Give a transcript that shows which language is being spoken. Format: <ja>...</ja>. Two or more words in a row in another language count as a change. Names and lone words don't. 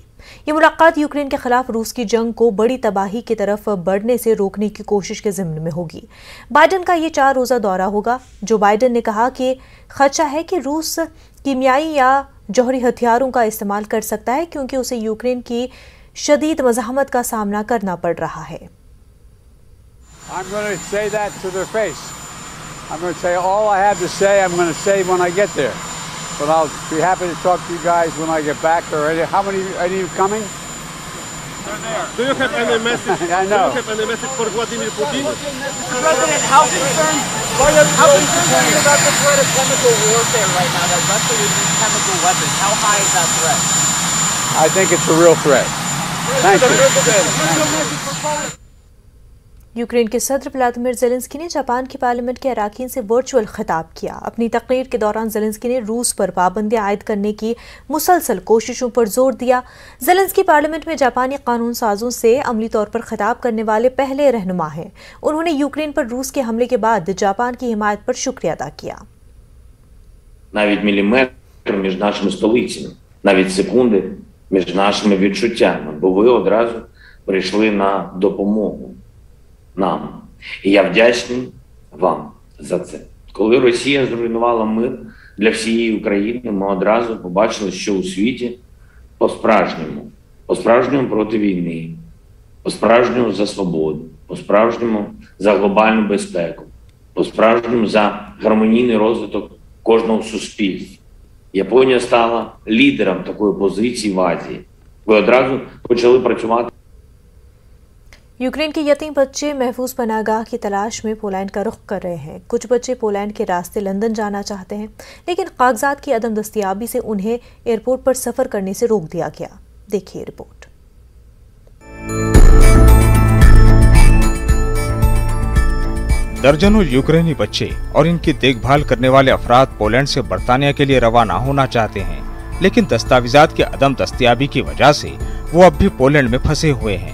<ur>یہ ملاقات یوکرین کے خلاف روس کی جنگ کو بڑی تباہی کی طرف بڑھنے سے روکنے کی کوشش کے ضمن میں ہوگی. بائیڈن کا یہ 4 روزہ دورہ ہوگا۔ جو بائیڈن نے کہا کہ خدشہ ہے کہ روس کیمیائی یا جوہری ہتھیاروں کا استعمال کر سکتا ہے کیونکہ اسے یوکرین کی شدید مزاحمت کا سامنا کرنا پڑ رہا ہے.</ur> <en>I'm going to say that to their face. I'm going to say all I have to say, I'm going to say when I get there. But I'll be happy to talk to you guys when I get back. Or how many are you coming? They're there. Do you have any message? I know. Do you have any message for Vladimir Putin? President, how concerned are you about the threat of chemical warfare right now, that Russia would use chemical weapons? How high is that threat? I think it's a real threat. Thank you.</en> <ur>یوکرین کے صدر ولادیمیر زیلنسکی نے جاپان کی پارلیمنٹ کے اراکین سے ورچوئل خطاب کیا. اپنی تقریر کے دوران زیلنسکی نے روس پر پابندیاں عائد کرنے کی مسلسل کوششوں پر زور دیا. زیلنسکی پارلیمنٹ میں جاپانی قانون سازوں سے عملی طور پر خطاب کرنے والے پہلے رہنما ہیں. انہوں نے یوکرین پر روس کے حملے کے بعد جاپان کی حمایت پر شکریہ ادا کیا.</ur> <uk>Навіть міліметр між нашими столицями, навіть секунди між нашими відчуттями, бо ви одразу прийшли на допомогу нам. І я вдячний вам за це. Коли Росія зруйнувала мир для всієї України, ми одразу побачили, що у світі по-справжньому проти війни, по-справжньому за свободу, по-справжньому за глобальну безпеку, по-справжньому за гармонійний розвиток кожного суспільства. Японія стала лідером такої позиції в Азії. Ви одразу почали працювати.</uk> <ur>یوکرین کے یتیم بچے محفوظ پناہ گاہ کی تلاش میں پولینڈ کا رخ کر رہے ہیں. کچھ بچے پولینڈ کے راستے لندن جانا چاہتے ہیں، لیکن کاغذات کی عدم دستیابی سے انہیں ایئرپورٹ پر سفر کرنے سے روک دیا گیا. دیکھیے رپورٹ. درجنوں یوکرینی بچے اور ان کی دیکھ بھال کرنے والے افراد پولینڈ سے برطانیہ کے لیے روانہ ہونا چاہتے ہیں، لیکن دستاویزات کی عدم دستیابی کی وجہ سے وہ اب بھی پولینڈ میں پھنسے ہوئے ہیں.</ur>